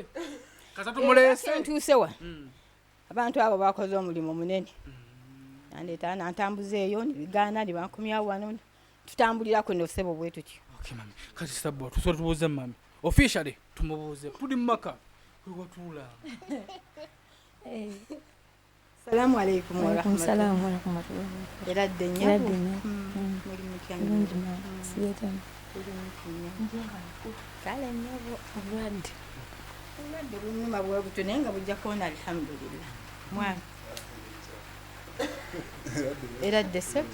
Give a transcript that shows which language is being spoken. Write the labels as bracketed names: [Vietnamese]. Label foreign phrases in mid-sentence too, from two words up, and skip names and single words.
[Ganda] Kasita tumuleese. ntuusewa abantu abo bakoze omulimu munene nandeeta nantambuza eyo nibigaana nibankumyawo wano tutambulirako no sebo bwe tutyo. Okay mami. Kati Stabua tusobola tubuuze mami. Officially tumubuuze. Tuli mu maka. Watuula. [Arabic] السلام عليكم ورحمة الله. السلام عليكم ورحمة الله. [Ganda] Eradde nnyo. Eradde nnyo. Muri mutyanyi. Bulungi mama. Siyetani. Kale nnyabo. Obulwadde. Obulwadde bunnuma bwe butyo naye nga bujja kuwona alhamdulillah. Mwana. Eradde sebo.